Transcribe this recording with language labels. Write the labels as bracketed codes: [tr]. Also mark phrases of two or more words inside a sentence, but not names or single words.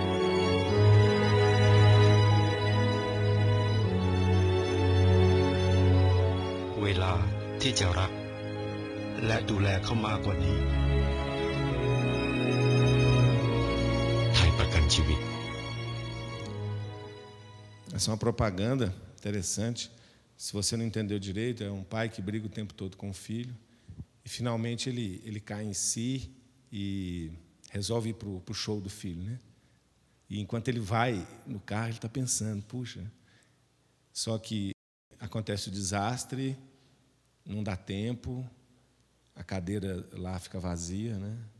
[th] เวลาที่จะรัก และดูแลเขามากกว่านี้ ไทยประกันชีวิต [pt] Essa é uma propaganda interessante. Se você não entendeu direito, é um pai que briga o tempo todo com o filho e finalmente ele cai em si e resolve ir para o show do filho, né? E enquanto ele vai no carro, ele está pensando, puxa, só que acontece o desastre, não dá tempo, a cadeira lá fica vazia, né?